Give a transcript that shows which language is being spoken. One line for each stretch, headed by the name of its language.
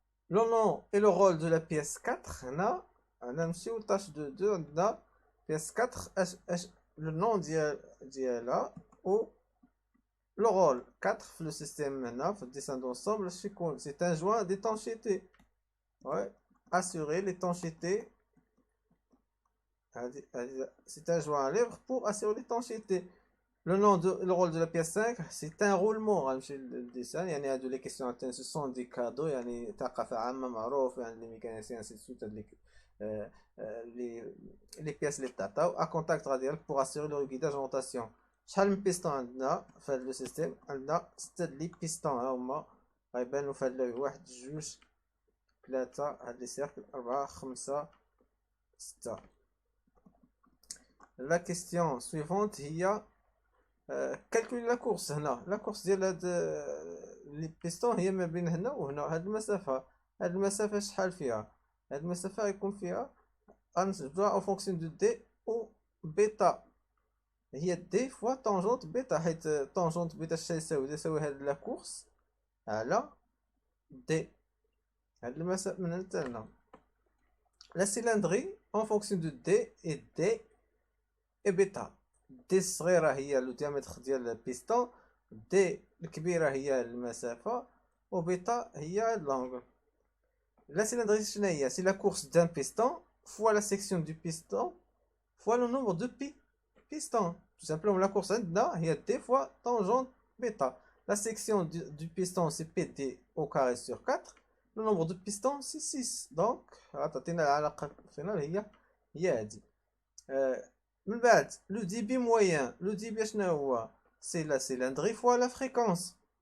French: le nom et le rôle de la pièce 4
Arabic: هنا نمشيو
French: tâche de 2
Arabic: عندنا
French: pièce 4 le nom
Arabic: ديالها و
French: le rôle 4 في le système
Arabic: هنا في
French: dessin d'ensemble
Arabic: شكون
French: c'est un joint d'étanchéité. ouais assurer l'étanchéité. c'est un joint à lèvres pour assurer l'étanchéité. le rôle de la pièce 5 c'est un roulement.
Arabic: غنمشي للديسان يعني هادو لي كيسيون تاع
French: ce sont des cadeaux
Arabic: يعني ثقافة عامة معروف يعني لي ميكانيسيان سي سوت les pièces اللي تعطاو
French: à contact radial pour assurer le guidage en rotation.
Arabic: شحال من بيستون عندنا في هذا السيستم؟ عندنا 6 لي بيستون ها هما غيبانو في هاد 1 2 3 هاد لي سيركل 4 5 6.
French: la question suivante
Arabic: هي
French: calculer la course.
Arabic: هنا
French: la course
Arabic: ديال هاد لي بيستون هي ما بين هنا وهنا. هاد المسافة شحال فيها؟ هاد المسافة غيكون فيها غنجبدوها
French: en fonction de D
Arabic: و بيتا. هي D fois tangente بيتا حيت tangente بيتا يساوي هاد لا كورس على D. هاد المسافة من هنا حتى هنا.
French: la cylindrée en fonction de D et D et بيتا.
Arabic: D الصغيرة هي لو diamètre ديال البيستون. D الكبيرة هي المسافة و بيتا هي l'angle.
French: la cylindrée
Arabic: شنو هي؟
French: c'est la course d'un piston fois la section du piston fois le nombre de pistons. tout simplement la course
Arabic: عندنا هي
French: d fois tangente bêta. La section du piston c'est PD au carré sur 4. Le nombre de pistons c'est 6.
Arabic: Donc تعطينا العلاقة الفينال هي هذه. من بعد
French: le débit moyen, le débit
Arabic: شنو هو؟
French: c'est la cylindrée fois la fréquence.